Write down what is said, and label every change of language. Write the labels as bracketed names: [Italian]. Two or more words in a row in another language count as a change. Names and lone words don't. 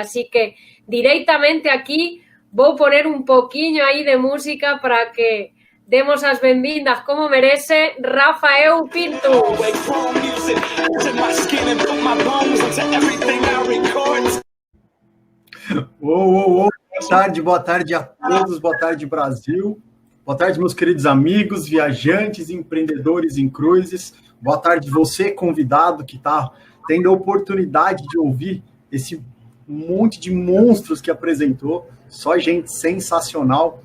[Spanish] Así que directamente aquí [Galician] vou poner un poquinho aí de música para que demos as benvindas como merece Rafael Pinto. [Portuguese] Boa tarde a todos, boa tarde Brasil, boa tarde meus queridos amigos, viajantes, empreendedores em cruises, boa tarde você convidado que está tendo a oportunidade de ouvir esse monte de monstros que apresentou, só gente sensacional.